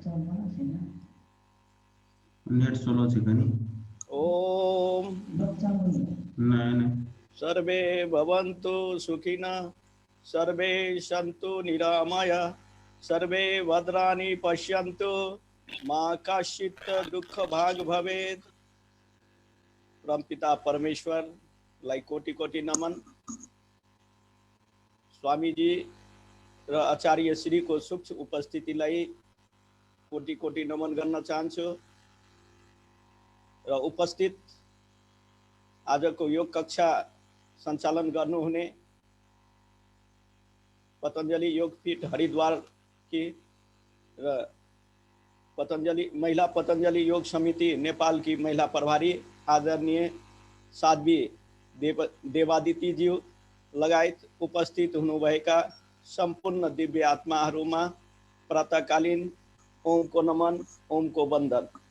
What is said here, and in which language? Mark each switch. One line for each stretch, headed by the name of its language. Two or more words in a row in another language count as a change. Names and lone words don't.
English: net slow
Nepali: छ कनी।
Sanskrit: ओम
Hindi: नहीं
Sanskrit: सर्वे भवन्तु सुखिनः सर्वे सन्तु निरामय सर्वे भद्राणि पश्यन्तु मा कश्चित् दुःख भाग भवेत्।
Nepali: परमपिता परमेश्वर लाई कोटि कोटि नमन। स्वामी जी र आचार्य श्री को सूक्ष्म उपस्थितिलाई कोटि कोटि नमन गर्न चाहन्छु र उपस्थित आजको योग कक्षा सञ्चालन गर्नुहुने पतञ्जलि योगपीठ हरिद्वार की र पतञ्जलि योग समिति नेपाल की महिला प्रभारी आदरणीय साध्वी देवादिति ज्यू लगायत उपस्थित हुनुभएका सम्पूर्ण दिव्य आत्माहरूमा प्रातःकालीन ओमको नमन, ओमको वन्दन।